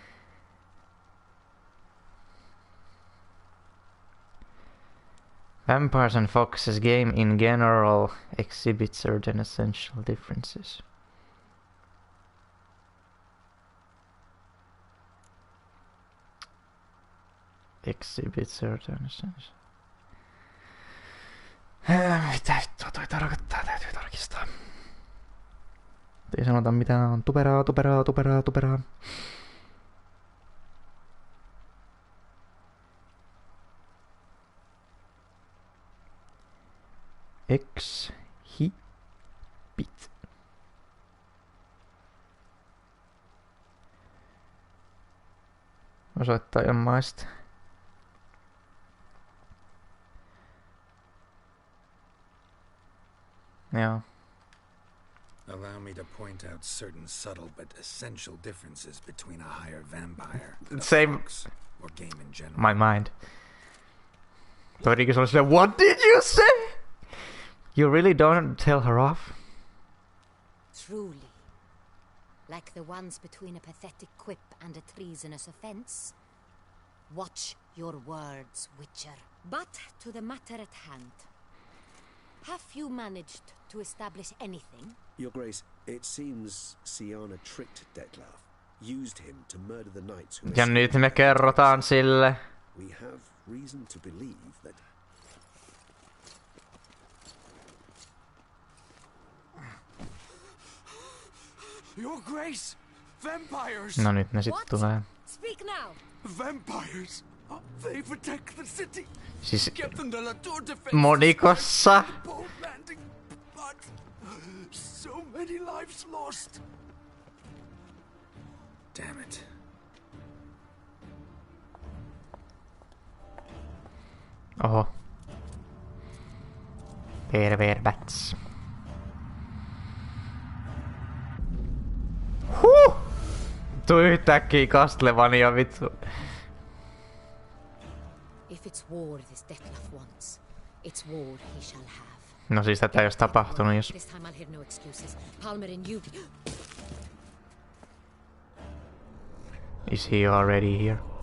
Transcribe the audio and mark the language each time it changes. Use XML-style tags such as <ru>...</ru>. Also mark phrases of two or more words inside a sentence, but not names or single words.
<en>Vampires and Foxes game in general exhibit certain essential differences. Exhibit certain essential...</en> <fi>Mitä vittua toi tarkoittaa? Täytyy tarkistaa. Ei sanota mitään on tuperaa.</fi> <en>Exhibit.</en> <fi>Osoittajamaista. Joo.</fi> <en>Allow me to point out certain subtle but essential differences between a higher vampire, Same. fox, or game in general. My mind.</en> <fi>Toikin se oli silleen,</fi> <en>what did you say? You really don't tell her off? Truly. Like the ones between a pathetic quip and a treasonous offense. Watch your words, Witcher. But to the matter at hand. Have you managed to establish anything? Your Grace, it seems Siana tricked Detlef, used him to murder the knights who...</en> <fi>Ja nyt me kerrotaan sille.</fi> <en>We have reason to believe that... Your Grace! Vampires!</en> <fi>No nyt ne sit tulee.</fi> <en>Speak now! Vampires! They protect the city!</en> <fi>Siis</fi> <en>Captain de la Tour defense!</en> <fi>monikossa.</fi> <en>Boat landing, but so many lives lost! Damn it.</en> <fi>Oho.</fi> <en>Perverbats. Huh!</en> <fi>Tuli yhtäkkiä Castlevania vittu.</fi> <en>If it's war this Detlef wants, it's war he shall have.</en> <fi>No siis tätä ei olisi tapahtunut, jos...</fi> <en>This time I'll hear no excuses. Palmer and you... Is he already here?</en>